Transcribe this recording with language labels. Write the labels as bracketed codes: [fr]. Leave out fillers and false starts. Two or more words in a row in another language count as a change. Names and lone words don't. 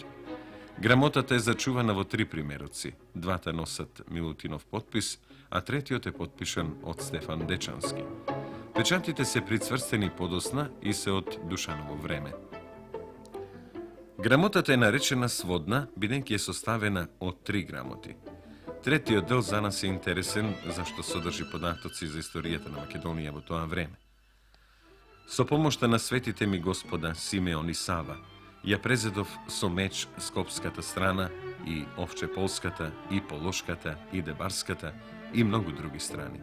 [mk] Gramotata je začuvana vo 3 primjeroci, dvata nosat Milutinov potpis, a tretiot je potpišan od Stefan Dečanski. Pečatite se pricvrsteni podosna i se od Dušanovo vreme. Gramotata je narečena Svodna, bidenki je sostavena od 3 gramoti. Третиот дел за нас е интересен, зашто содржи податоци за историјата на Македонија во тоа време. Со помошта на светите ми господа Симеон и Сава, ја презедов со меч скопската страна и овчеполската, и полошката, и дебарската, и многу други страни.